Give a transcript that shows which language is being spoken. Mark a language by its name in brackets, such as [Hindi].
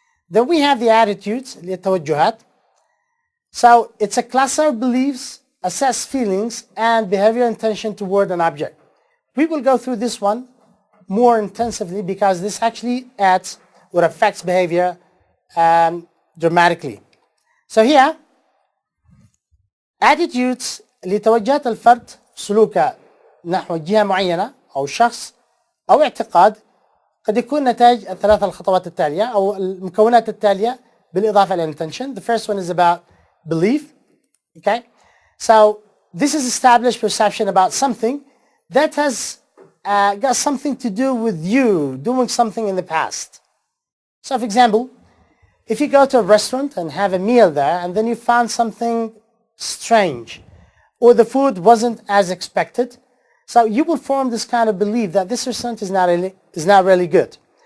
[English] Then we have the attitudes, التوجهات. So it's a cluster of beliefs, assess feelings, and behavior intention toward an object. We will go through this one more intensively because this actually adds or affects behavior dramatically. So here, attitudes [Arabic] لتوجهات الفرد سلوكه نحو جهة معينة أو شخص أو اعتقاد قد يكون نتاج الثلاث الخطوات التالية أو المكونات التالية بالإضافة إلى intention. [English] The first one is about belief. Okay, so this is established perception about something that has got something to do with you doing something in the past. So for example, if you go to a restaurant and have a meal there and then you found something strange or the food wasn't as expected, so you will form this kind of belief that this restaurant is not really good.